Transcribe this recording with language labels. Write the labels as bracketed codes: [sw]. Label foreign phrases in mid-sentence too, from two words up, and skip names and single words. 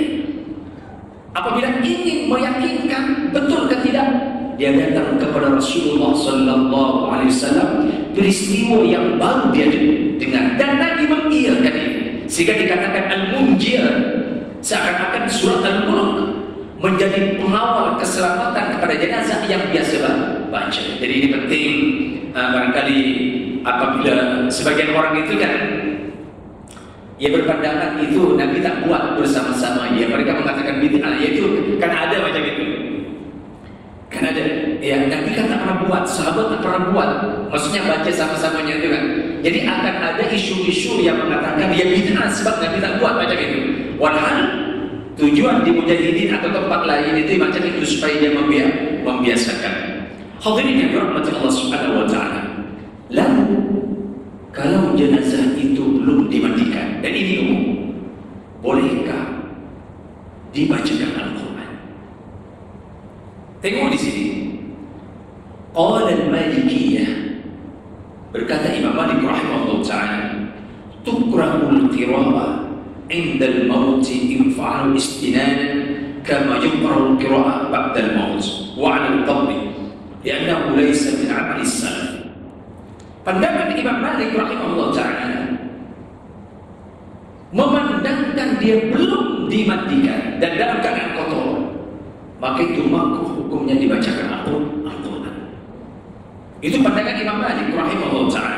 [ms] Apabila ingin meyakinkan betul ke tidak, dia datang kepada Rasulullah [ar] صلى الله عليه وسلم, [ms] peristiwa yang baru dia dengar, dan Nabi mengiyakan itu, sehingga dikatakan al-munjir, seakan-akan surat Al-Mulk menjadi pengawal keselamatan kepada jenazah yang biasa baca. Jadi ini penting. Barangkali apabila sebagian orang itu kan ia berpandangan itu Nabi tak buat bersama-sama, ya mereka mengatakan bid'ah, yaitu kan ada macam itu. Kan ada, ya Nabi kan tak pernah buat, sahabat tak pernah buat, maksudnya baca sama-samanya itu kan. Jadi akan ada isu-isu yang mengatakan dia bid'ah sebab Nabi tak buat macam itu. Walhal tujuan di mujahidin atau tempat lain itu macam itu supaya dia membiasakan. Hadirin yang dirahmati Allah [ar] سبحانه وتعالى. [ms] Lalu kalau jenazah itu belum dimandikan, dan ini umum, bolehkah dibacakan Al-Quran? Tengok di sini. [ar] قال المالكية, [ms] berkata Imam Malik [ar] رحمه الله تعالى تكره القراءة عند الموت إن فعلوا استنانا كما يكره القراءة بعد الموت وعلى القبر لأنه ليس من عمل السلف. [ms] Pandangan Imam Malik [ar] رحمه الله تعالى [ms] memandangkan dia belum dimandikan dan dalam keadaan kotor, maka itu makruh hukumnya dibacakan Al-Quran. Itu pandangan Imam Malik [ar] رحمه الله تعالى.